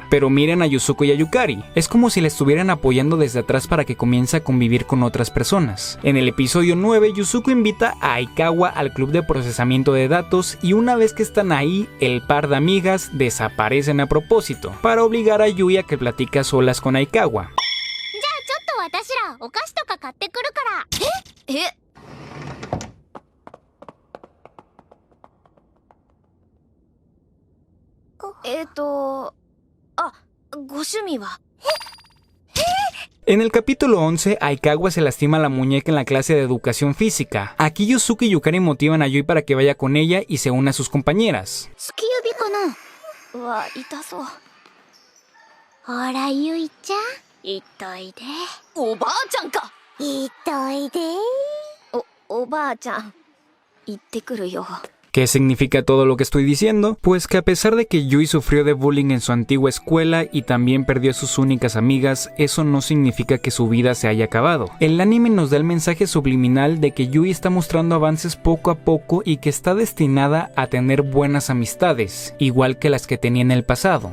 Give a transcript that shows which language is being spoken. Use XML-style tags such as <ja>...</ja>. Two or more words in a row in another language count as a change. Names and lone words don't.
<es>Pero miren a Yuzuko y a Yukari, es como si le estuvieran apoyando desde atrás para que comience a convivir con otras personas. En el episodio 9, Yuzuko invita a Aikawa al club de procesamiento de datos y una vez que están ahí, el par de amigas desaparecen a propósito, para obligar a Yui a que platique a solas con Aikawa.</es> <ja>ちょっと私らお菓子とか買ってくるから。え？ご趣味は？</ja> <es>En el capítulo 11, Aikawa se lastima la muñeca en la clase de educación física. Aquí Yuzuko y Yukari motivan a Yui para que vaya con ella y se una a sus compañeras.</es> <ja>突き指かな。うわ、痛そう。ほら、ゆいちゃん。いっといで。おばあちゃんか。いっといで。おばあちゃん。行ってくるよ。</ja> <es>¿Qué significa todo lo que estoy diciendo? Pues que a pesar de que Yui sufrió de bullying en su antigua escuela y también perdió a sus únicas amigas, eso no significa que su vida se haya acabado. El anime nos da el mensaje subliminal de que Yui está mostrando avances poco a poco y que está destinada a tener buenas amistades, igual que las que tenía en el pasado.</es>